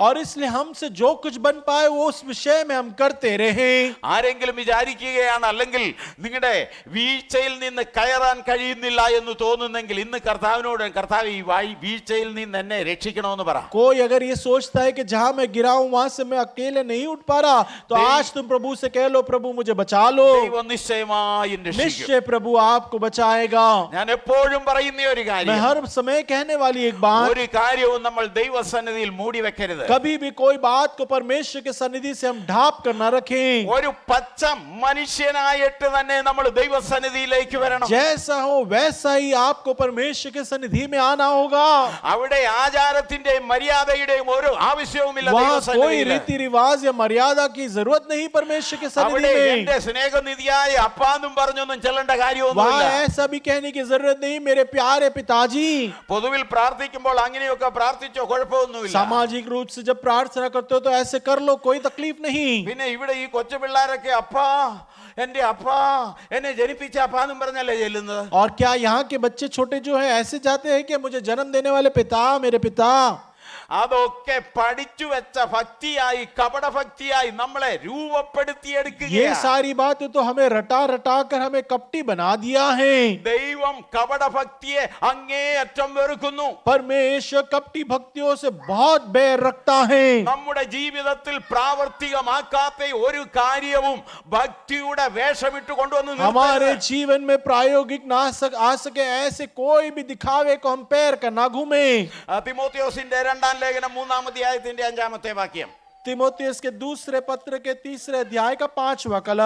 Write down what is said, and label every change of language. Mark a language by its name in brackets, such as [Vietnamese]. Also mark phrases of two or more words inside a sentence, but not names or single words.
[Hindi] और इसलिए हमसे जो कुछ बन पाए वो उस विषय में हम करते रहे। [Malayalam] ആരെങ്കിലും വിചാരിക്കുകയാണ് അല്ലെങ്കിൽ നിങ്ങളുടെ വീഴ്ചയിൽ നിന്ന് കയറാൻ കഴിയുന്നില്ല എന്ന് തോന്നുന്നെങ്കിൽ ഇന്ന് കർത്താവിനോട് കർത്താവ് ഈ വീഴ്ചയിൽ നിന്ന് എന്നെ രക്ഷിക്കണമെന്ന് പറ. [Hindi] कोई अगर ये सोचता है कि जहां मैं गिरा हूं वहां से मैं अकेले नहीं उठ पा रहा, तो आज तुम प्रभु से कह लो, प्रभु मुझे बचा लो। [Malayalam] ദൈവം നിശ്ചയമായും രക്ഷിക്കും. [Hindi] निश्चय प्रभु आपको बचाएगा। [Malayalam] ഞാൻ എപ്പോഴും പറയുന്ന ഒരു मैं കാര്യം, [Hindi] हर समय कहने वाली एक बात, [Malayalam] ഒരു കാര്യവും നമ്മൾ ദൈവസന്നിധിയിൽ മൂടി വെക്കരുത്. [Hindi] कभी भी कोई बात को परमेश्वर के सन्निधि से हम ढाप कर न रखें। [Malayalam] ഒരു പച്ച മനുഷ്യനായിട്ട് തന്നെ നമ്മൾ ദൈവസന്നിധിയിലേക്ക് വരണം. [Hindi] जैसा हो वैसा ही आपको परमेश्वर के सन्निधि में आना होगा। [Malayalam] അവിടെ ആചാരത്തിന്റെയും മര്യാദയുടെയും ഒരു ആവശ്യവുമില്ല. [Hindi] वहाँ कोई ദൈവസന്നിധിയിൽ रीति रिवाज या मर्यादा की जरूरत नहीं परमेश्वर के सन्निधि അവിടെ में। [Malayalam] എന്റെ സ്നേഹനിധിയായ അപ്പാന്നും പറഞ്ഞൊന്നും ചെല്ലേണ്ട वहाँ കാര്യമൊന്നുമില്ല. [Hindi] ऐसा भी कहने की जरूरत नहीं, मेरे प्यारे पिताजी। [Malayalam] പൊതുവിൽ പ്രാർത്ഥിക്കുമ്പോൾ അങ്ങനെയൊക്കെ പ്രാർത്ഥിച്ചോ, കുഴപ്പമൊന്നുമില്ല. [Hindi] सामाजिक रूप से जब प्रार्थना करते हो तो ऐसे कर लो, कोई तकलीफ नहीं। [Malayalam] പിന്നെ ഇവിടെ ഈ കൊച്ചു പിള്ളേരൊക്കെ അപ്പാ എന്റെ അപ്പാ എന്നെ ജനിപ്പിച്ച അപ്പാന്നും പറഞ്ഞല്ലേ ചെല്ലുന്നത്. [Hindi] और क्या यहाँ के बच्चे छोटे जो हैं ऐसे जाते हैं कि मुझे जन्म देने वाले पिता, मेरे पिता? [Malayalam] അതൊക്കെ പഠിച്ചു വെച്ച ഭക്തിയായി കപടഭക്തിയായി നമ്മളെ ये രൂപപ്പെടുത്തിയെടുക്കുകയാണ്. [Hindi] सारी बातें तो हमें रटा रटा कर हमें कपटी बना दिया है। [Malayalam] ദൈവം കപടഭക്തിയെ അങ്ങേയറ്റം വെറുക്കുന്നു. [Hindi] परमेश्वर कपटी भक्तियों से बहुत बैर रखता है। [Malayalam] നമ്മുടെ ജീവിതത്തിൽ പ്രാവർത്തികമാക്കാത്ത ഒരു കാര്യവും ഭക്തിയുടെ വേഷമിട്ട് കൊണ്ടുവന്ന് हमारे നിർത്തരുത്. [Hindi] जीवन में प्रायोगिक आ सके ऐसे कोई भी दिखावे को हम पैर कर ना घूमे। [Malayalam] തിമോത്തിയോസിന്റെ 2-ാം ലേഖനം 3-ാം അധ്യായത്തിന്റെ 5-ാമത്തെ വാക്യം [Hindi] तीमुथियुस के दूसरे पत्र के 3 अध्याय का 5वां कलम